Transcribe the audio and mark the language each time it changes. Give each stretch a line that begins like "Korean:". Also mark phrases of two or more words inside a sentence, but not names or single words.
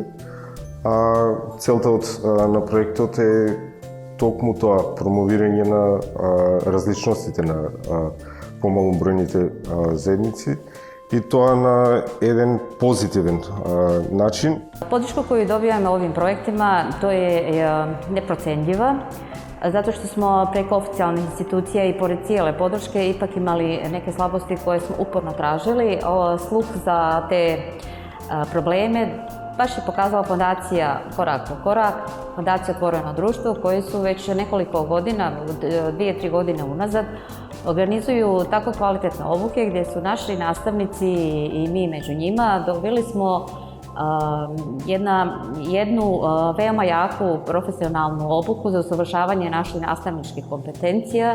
Macedonian: Целта на проектот е токму тоа, промовирање на различностите на помалобројните заедници и тоа на еден позитивен начин.
Serbian: Подршка коju dobijamo ovim projektima, to je neprocenljiva, zato što smo preko oficijalnih institucija i pored cijele podrške ipak imali neke slabosti koje smo uporno tražili. Sluh za te probleme baš je pokazala fondacija Korak po korak, fondacija Otvoreno društvo, koji su već nekoliko godina, 2-3 godine unazad, organizuju tako kvalitetne obuke gdje su naši nastavnici i mi među njima dobili smo jednu veoma jaku profesionalnu obuku za usavršavanje naših nastavničkih kompetencija.